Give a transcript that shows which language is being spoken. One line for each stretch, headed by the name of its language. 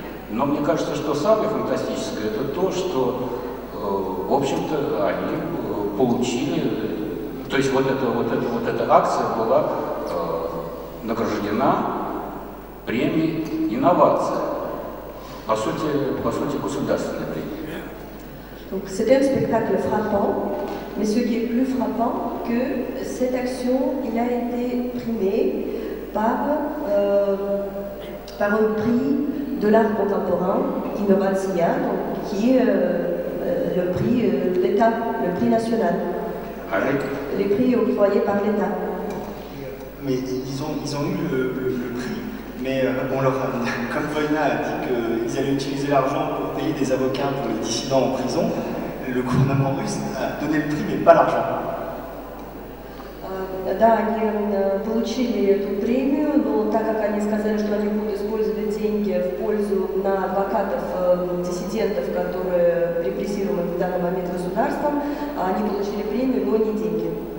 Russian: Но мне кажется, что самое фантастическое это то, что, в общем-то, они получили, то есть вот эта акция была награждена премией «Инновация», по сути государственной премией.
French: Donc c'était un spectacle frappant, mais ce qui est plus frappant, que cette action, il a été primé par un prix de l'art contemporain, Innovatia, qui est le prix d'État, le prix national. Les prix octroyés par l'État. Mais ils ont eu le prix, mais on leur a, comme Volna a dit qu'ils allaient utiliser l'argent pour payer des avocats pour les dissidents en prison, le gouvernement russe a donné le prix, mais pas l'argent.
Russian: Да, они получили эту премию, но так как они сказали, что они будут использовать деньги в пользу на адвокатов диссидентов, которые репрессируемы в данный момент государством, они получили премию, но не деньги.